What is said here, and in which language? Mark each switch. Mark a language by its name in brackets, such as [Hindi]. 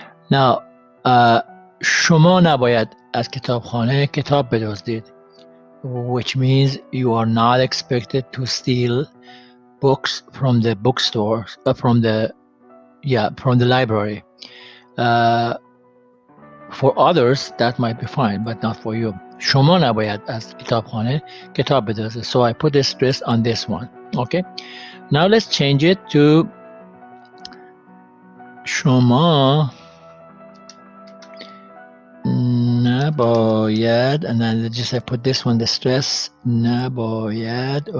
[English] Now, [Persian] شما نباید از کتابخانه کتاب بدزدید, [English] which means you are not expected to steal books from the bookstore, from the library. For others, that might be fine, but not for you. [Persian] شما نباید از کتابخانه کتاب بدزدید. [English] So I put the stress on this one. Okay. Now let's change it to [Persian] شما نباید, [English] and then just I put this one, the stress, [Persian] نباید.